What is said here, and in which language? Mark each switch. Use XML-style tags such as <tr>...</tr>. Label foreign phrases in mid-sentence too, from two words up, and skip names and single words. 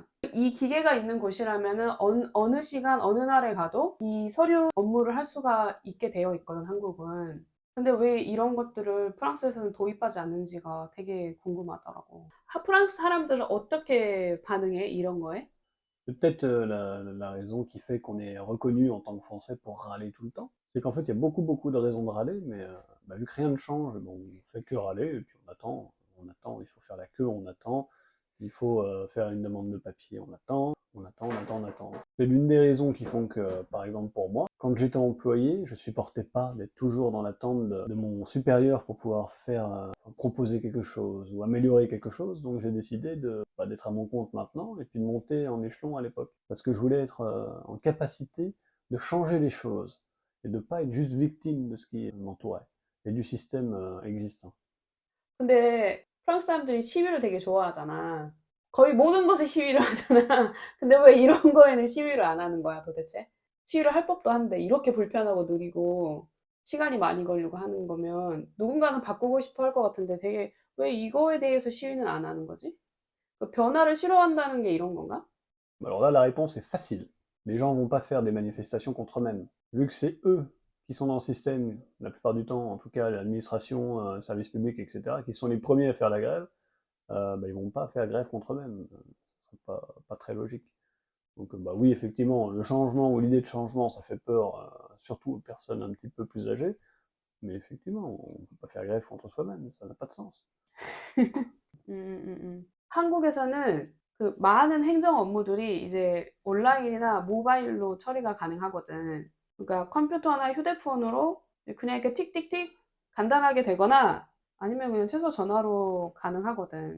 <ko>이 기계가 있는 곳이라면은 어느 시간 어느 날에 가도 이 서류 업무를 할 수가 있게 되어 있거든, 한국은. 근데 왜 이런 것들을 프랑스에서는 도입하지 않는지가 되게 궁금하더라고. 프랑스 사람들은 어떻게 반응해, 이런 거에?</ko> <fr>C'est peut-être la raison qui fait qu'on est reconnu en tant que Français pour râler tout le temps. C'est qu'en fait, il y a beaucoup, beaucoup de raisons de râler, mais vu que rien ne change, bon, on fait que râler, et puis on attend, il faut faire la queue, on attend, il faut faire une demande de papier, on attend, on attend, on attend, on attend. C'est l'une des raisons qui font que, par exemple pour moi, quand j'étais employé, je supportais pas d'être toujours dans l'attente de mon supérieur pour pouvoir faire, proposer quelque chose ou améliorer quelque chose, donc j'ai décidé d'être à mon compte maintenant et puis de monter en échelon à l'époque. Parce que je voulais être en capacité de changer les choses et de pas être juste victime de ce qui m'entourait et du système existant.</fr> <ko>근데 프랑스 사람들이 시위를 되게 좋아하잖아. 거의 모든 것에 시위를 하잖아. 근데 왜 이런 거에는 시위를 안 하는 거야, 도대체? 시위를 할 법도 한데 이렇게 불편하고 느리고 시간이 많이 걸리고 하는 거면 누군가는 바꾸고 싶어 할 것 같은데 되게 왜 이거에 대해서 시위는 안 하는 거지? 그 변화를 싫어한다는 게 이런 건가?</ko> <fr>Alors là, la réponse est facile. Les gens vont pas faire des manifestations contre eux-mêmes. Vu que c'est eux qui sont dans le système, la plupart du temps, en tout cas l'administration, le service public, etc., qui sont les premiers à faire la grève, bah, ils vont pas faire grève contre eux-mêmes. Ce serait pas très logique. Donc bah oui, effectivement, le changement ou l'idée de changement, ça fait peur, surtout aux personnes un petit peu plus âgées. Mais effectivement, on peut pas faire grève contre soi-même, ça n'a pas de sens.</fr> <ko>한국에서는 그 많은 행정 업무들이 이제 온라인이나 모바일로 처리가 가능하거든. 그러니까 컴퓨터나 휴대폰으로 그냥 이렇게 틱틱틱 간단하게 되거나 아니면 그냥 최소 전화로 가능하거든.</ko>